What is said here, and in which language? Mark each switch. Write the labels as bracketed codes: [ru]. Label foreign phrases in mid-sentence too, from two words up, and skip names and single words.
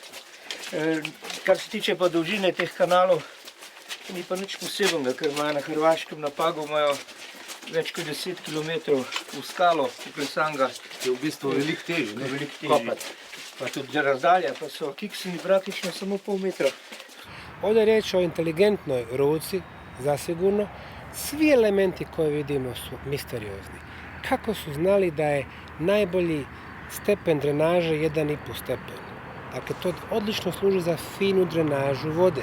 [sl] Kar se tiče pa dolžine teh kanalov, ni pa nič posebnega, ker imajo na Hrvaškem na Pagu več kot 10 km v skalo, uklesanga. Je v bistvu veliko težje, veliko težje. Pa tudi razdalja, pa so kiksini praktično samo pol metra. [bs] Ovdje je riječ o inteligentnoj ruci, zasigurno. Svi elementi koje vidimo su misteriozni. Kako su znali da je najbolji stepen drenaže 1,5 stepen? Dakle, to odlično služi za finu drenažu vode.